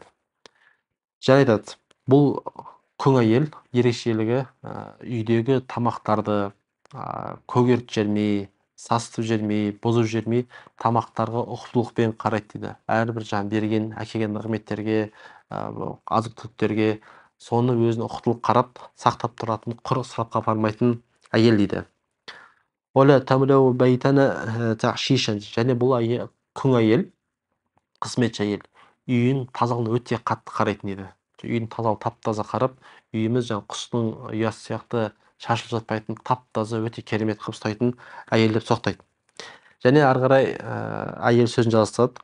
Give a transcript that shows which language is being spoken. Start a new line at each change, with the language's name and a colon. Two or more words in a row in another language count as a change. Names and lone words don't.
Kazakh: Және айтады, бұл күң әйел ерекшелігі үйдегі тамақтарды көгерт жермей, сасытып жермей, бұзып жермей, тамақтарға ұқыптылықпен қарайды дейді. Әрбір берген, әкелген нығметтерге, азық-түліктерге соны өзіне ұқыптылық қарап, сақтап тұратын, құр ысырапқа апармайтын әйел дейді.
Arabic: ولا تملأوا بيتنا تعشيشا.
Kazakh: Және бұл күң әйел, қызметші әйел, үйін тазалығына өте қатты қарайтын еді. Үйін тазалық тап-таза қарап, үйіміз жаңа құстың ұясы сияқты шашылып жатпайтын, тап-таза өте керемет қылып ұстайтын әйел деп соқтайды. Және ары қарай әйел сөзін жалғастырады.